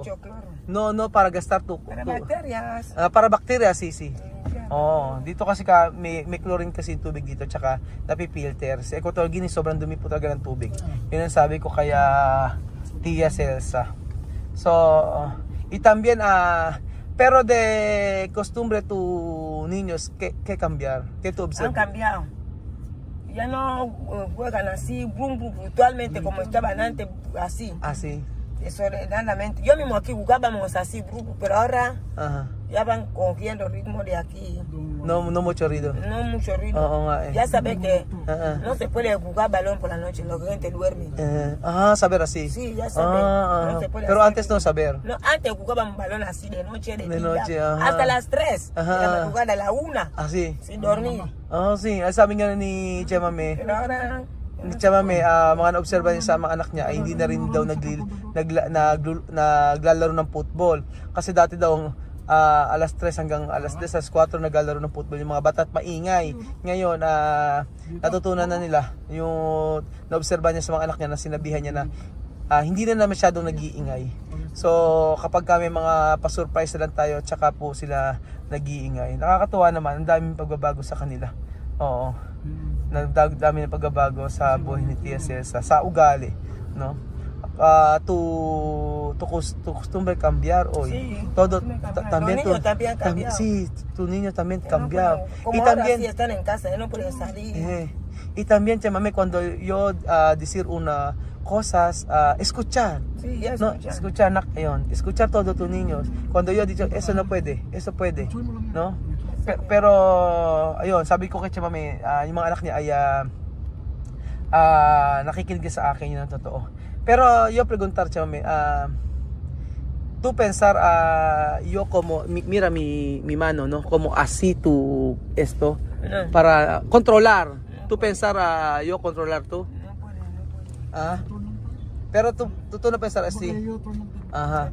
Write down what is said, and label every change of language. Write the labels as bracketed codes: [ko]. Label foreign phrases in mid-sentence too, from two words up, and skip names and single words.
[es] Mucho cloro. No para gastar tu Para bacterias. para bacterias, sí. [tl] Dito kasi may chlorine kasi yung tubig dito, tsaka napipilter. Sa Equatorial Guinea sobrang dumi po talaga ng tubig. Yun ang sabi ko kaya Tia Celsa. So, [es] y también pero de costumbre tu niños, ¿qué cambiar? ¿Qué tú observas? Han cambiado. Ya no juegan así, brutalmente como estaban antes, así. Así. Desordenadamente. Yo mismo aquí jugábamos así, pero ahora Ajá. ya van cogiendo ritmo de aquí. No mucho ruido. No mucho ritmo. [tl] Oo nga eh. [es] Ya sabes que Ajá. no se puede jugar balón por la noche, la gente duerme. Saber así. Sí, ya sabes. No se puede Pero hacer. antes no saber. No, antes jugábamos balón así de noche, de día, noche, ajá. hasta las 3. Ajá. La madrugada a la 1, Así. sin dormir. Sí. [tl] Ay, sabi nga ni Chamame, [es] Pero ahora [tl] mga na-observe niya sa mga anak niya ay hindi na rin daw naglalaro ng football. Kasi dati daw alas 3 hanggang alas 10, alas 4 naglalaro ng football yung mga bata at maingay. Ngayon, natutunan na nila yung na-observe niya sa mga anak niya na sinabihan niya na hindi na masyadong nag-iingay. So, kapag kami mga pa-surprise na lang tayo, tsaka po sila nag-iingay. Nakakatuwa naman, ang daming pagbabago sa kanila. Oo. Nagdami ng pagbabago sa buhay ni Tia Celsa, sa ugali, no? [es] Tu costumbre cambiar hoy. Sí, Todo también los niños también han cambiado. Sí, tu niño también no cambiado. pueden- como Y ahora también sí están en casa, ya no pueden salir. y también, chamame, cuando yo decir una cosas, escuchar. Sí, ya No, escuchan. escuchar, ayun, escuchar todo tus niños. Cuando yo dicho, eso no puede, eso puede, no? Pero, [tl] ayun, sabi ko kay Chamame, yung mga anak niya ay nakikinig sa akin, yun ang totoo. [es] Pero, yo preguntar, Chamame, tú pensar, yo como, mira mi mano, no? Como así tú, esto, No. para controlar. Tú pensar, yo controlar tú. No pueden. Pero tú no pensar así. Ajá.